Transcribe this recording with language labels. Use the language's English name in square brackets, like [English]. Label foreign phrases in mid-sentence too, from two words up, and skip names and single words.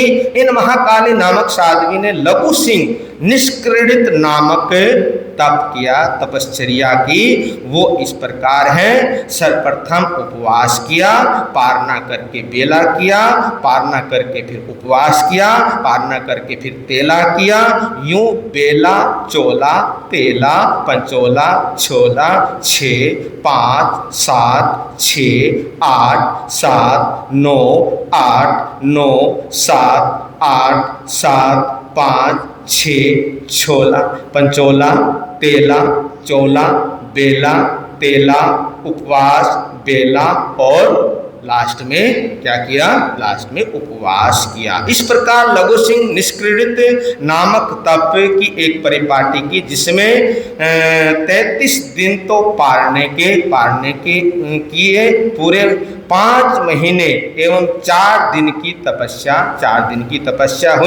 [Hindi] इन महाकाली नामक साध्वी ने लघु सिंह निष्क्रीडित नामक तप किया, तपश्चर्या की। वो इस प्रकार है, सर्वप्रथम उपवास किया, पारना करके बेला किया, पारना करके फिर उपवास किया, पारना करके फिर तेला किया। यूं बेला, चोला, तेला, पंचोला, छोला, 6, 5, 7, 6, 8, 7, 9, 8, 9, 7, 8, 7, 5, 6, छोला, पंचोला, तेला, चोला, बेला, तेला, उपवास, बेला और लास्ट में क्या किया, लास्ट में उपवास किया। इस प्रकार लघु सिंह निष्क्रीडित नामक तप की एक परिपाटी की, जिसमें 33 दिन तो पारने के किए, पूरे 5 महीने एवं 4 दिन की तपस्या हुई।